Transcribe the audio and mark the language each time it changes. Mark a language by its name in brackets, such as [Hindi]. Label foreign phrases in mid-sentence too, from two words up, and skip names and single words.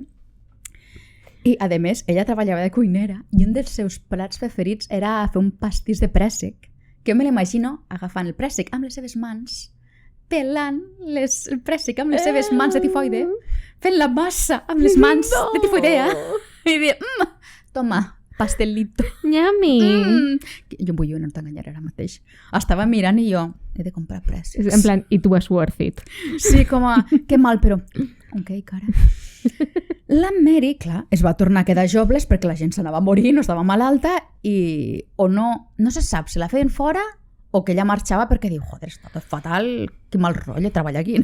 [Catalan] I, a més, ella treballava de cuinera i un dels seus plats preferits era fer un pastís de préssec, que jo me l'imagino agafant el préssec amb les seves mans, pelant el préssec amb les seves mans de tifoide, fent la massa amb les mans de tifoidea i dir, [Spanish] toma, pastelito. [Catalan] Nyami! Jo vull no t'enganyaré ara mateix. Estava mirant i jo, he de comprar préssec. [Spanish] En plan, [English] it was worth it. [Catalan] Sí, com a, que mal, però... Ok, cara. La Mary, clar, es va tornar a quedar jobles perquè la gent s'anava a morir, no estava malalta i... o no se sap si la feien fora o que ella marxava perquè diu, joder, està tot fatal, que mal rotllo treballar aquí.